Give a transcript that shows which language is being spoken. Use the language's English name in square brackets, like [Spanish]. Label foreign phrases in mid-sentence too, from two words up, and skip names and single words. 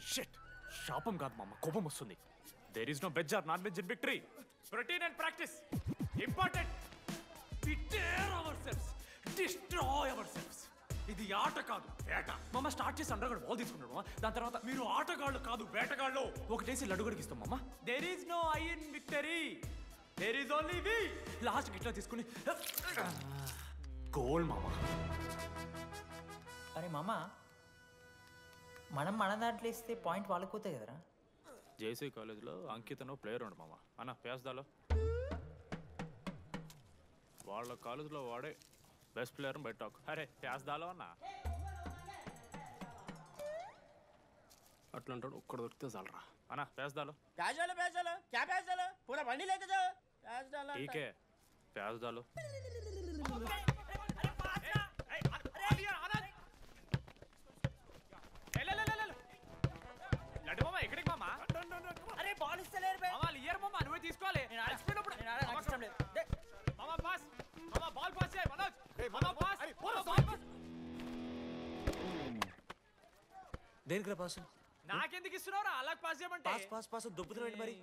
[English] షిట్, [Telugu] శాపం కాదు మామ, కోపం వస్తుంది. [English] there is no veg or non veg in victory. protein and practice important. we dare ourselves, destroy ourselves. [Telugu] ఇది ఆట కాదు, వేట. మామ స్టార్ట్ చేసి అండర్గాడు బాల్ తీసుకున్నాడు. దాని తర్వాత మీరు ఆటగాళ్ళు కాదు, వేటగాళ్ళు. ఒకటేసి లడ్డుగడికి ఇస్తాం మామ. [English] there is no I in victory, there is only we. [Telugu] లాస్ట్ గిట్లా తీసుకుని గోల్ మామ. అరే మామ, మనం మన దాంట్లో ఇస్తే పాయింట్ వాళ్ళకి పోతాయి కదరా. జేసీ కాలేజ్లో అంకితను ప్లేయర్ ఉండు మామ అన్న పేస్దాలో వాళ్ళ కాలేజ్లో వాడే [English] best player [Telugu] బయట టాక్ అరే పేస్దాలో అన్న అట్లా అంటాడు ఒక్కడ దొరికితే చాలరా అన్న పేస్దాలో [Hindi] प्याज डालो क्या प्याज डालो पूरा बंडी लेके जाओ प्याज डालो [Telugu] టీకే పేస్దాలో ఎక్కడికి మామా [Hindi] अरे बॉल इससे ले रे [Telugu] మామా ఇయర్ మామా నువ్వే తీసుకోవాలి నాకు ఇష్టం లేదు మామా పాస్ మామా [English] ball pass [Telugu] చేయి మనోజ్ మామా [English] pass ball pass [Telugu] దేనికి రా పాస్ నాకెందుకు ఇస్తున్నావురా అలా పాస్ చేయమంటే [English] pass pass pass [Telugu] దొబ్బుతున్నాడు మరి